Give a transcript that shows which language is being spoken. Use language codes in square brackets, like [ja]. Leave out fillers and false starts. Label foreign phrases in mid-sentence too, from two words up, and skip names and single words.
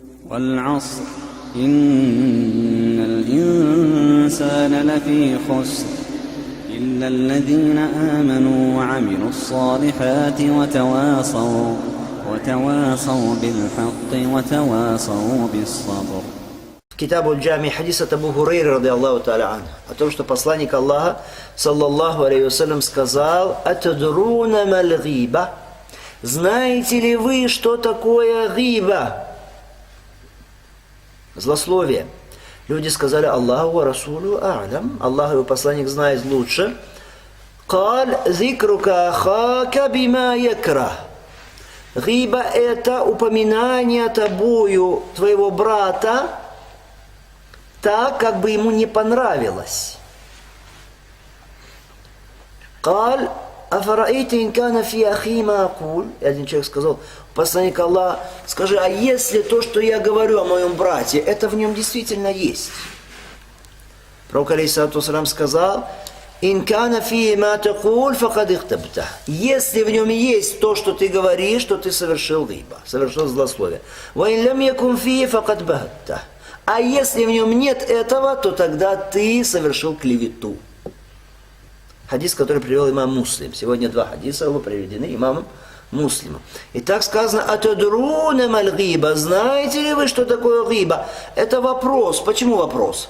[ar] والعصر إن الإنسان لفي خسر إلا الذين آمنوا وعملوا الصالحات وتواصوا بالحق وتواصوا بالصبر. [ru] Китабу Джами хадис от Абу Хурейры, [ar] رضي الله تعالى عنه, [ru] о том, что посланник Аллаха, [ar] صلى الله عليه وسلم, сказал: «أتدرون ما الغيبة». [ru] Знаете ли вы, что такое гиба? Злословие. Люди сказали: [ar] الله ورسوله أعلم. [ru] Аллах и его посланник знает лучше. [ar] «قال ذكرك أخاك بما يكره». [ru] Гиба – это упоминание тобою твоего брата так, как бы ему не понравилось. [ar] «قال أفرأيت إن كان في أخي ما أقول». [ru] Один человек сказал: посланник Аллаха, скажи, а если то, что я говорю о моем брате, это в нем действительно есть? Пророк [ar] عليه الصلاة والسلام [ru] сказал: [ar] «إن كان فيه ما تقول فقد اغتبته». [ru] Если в нем есть то, что ты говоришь, то ты совершил гиба, совершил злословие. [ar] «وإن لم يكن فيه فقد بهته». [ru] А если в нем нет этого, то тогда ты совершил клевету. Хадис, который привел имам Муслим. Сегодня два хадиса его приведены имамом Муслимом. И так сказано: [ar] «أتدرون ما الغيبة». [ru] Знаете ли вы, что такое гиба? Это вопрос. Почему вопрос?